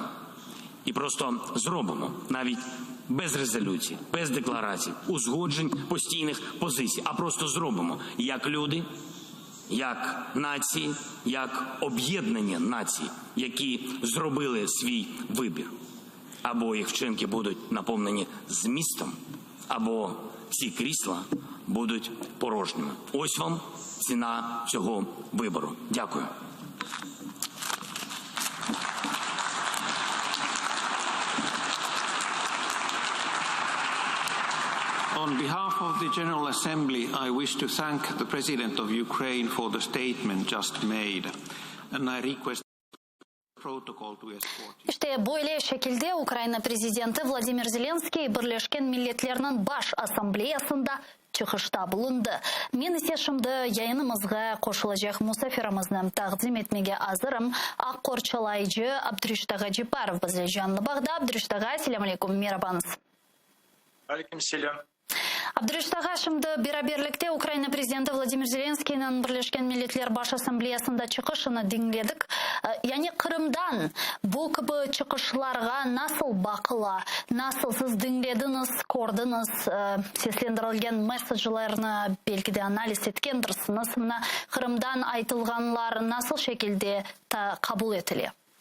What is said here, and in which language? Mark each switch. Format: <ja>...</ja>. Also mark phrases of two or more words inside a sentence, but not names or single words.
<uk>І просто зробимо, навіть без резолюцій, без декларацій, узгоджень, постійних позицій, а просто зробимо, як люди, як нації, як об'єднані нації, які зробили свій вибір. Або їх вчинки будуть наповнені змістом, або ці крісла будуть порожніми. Ось вам ціна цього вибору. Дякую.</uk> <en>On behalf of the General Assembly, I wish to thank the President of Ukraine for the statement just made, and I request protocol to escort you.</en> <crh>İşte böyle şekilde Ukrayna Prezidenti Vladimir Zelenskiy Birleşken Milletler'nin Baş Asambleyasında çıkışta bulundu. Men ise şimdi yayınımızga qoşulacak musafirimizni taqdim etmege hazırım. Aqqorchalaycı Abdurish Tag'ajiparov bizle canlı bağda. Abdurish Tag'a, selam aleykum, merhabanız. Aleyküm selam. Abdurish Tag'a, şimdi beraberlikte Ukrayna Prezidenti Vladimir Zelenskiy'nin Birleşken Milletler Baş Asambleyasında çıkışını dinledik. Yani Kırım'dan bu gibi çıkışlarga nasıl bakıla, nasıl siz dinlediniz, gördünüz, seslendirilgen mesajlarını belki de analiz etkendirsiniz. Kırım'dan aytılganlar nasıl şekilde kabul etili?</crh>